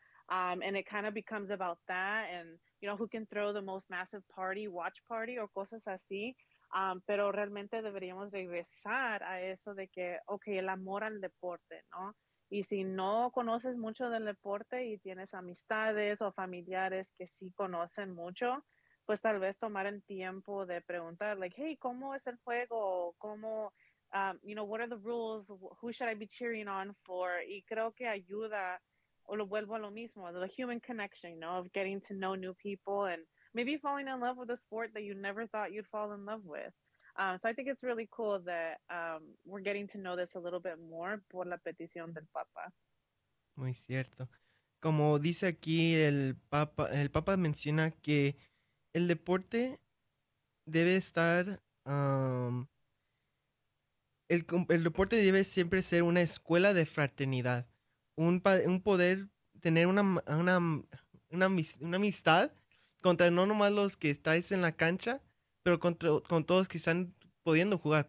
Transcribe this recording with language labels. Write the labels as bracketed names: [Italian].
[English] And it kind of becomes about that, and who can throw the most massive party, watch party, or cosas así. [Spanish] Pero realmente deberíamos regresar a eso de que, okay, el amor al deporte, ¿no? Y si no conoces mucho del deporte y tienes amistades o familiares que sí conocen mucho, pues tal vez tomar el tiempo de preguntar, like, hey, ¿cómo es el juego? [English] ¿Cómo, what are the rules? Who should I be cheering on for? Y creo que ayuda, o lo vuelvo a lo mismo, the human connection, of getting to know new people and maybe falling in love with a sport that you never thought you'd fall in love with. So I think it's really cool that we're getting to know this a little bit more por la petición del Papa. [Spanish] Muy cierto. Como dice aquí el Papa menciona que el deporte debe estar. El deporte debe siempre ser una escuela de fraternidad. Un poder tener una amistad contra no nomás los que traes en la cancha, pero con todos que están pudiendo jugar.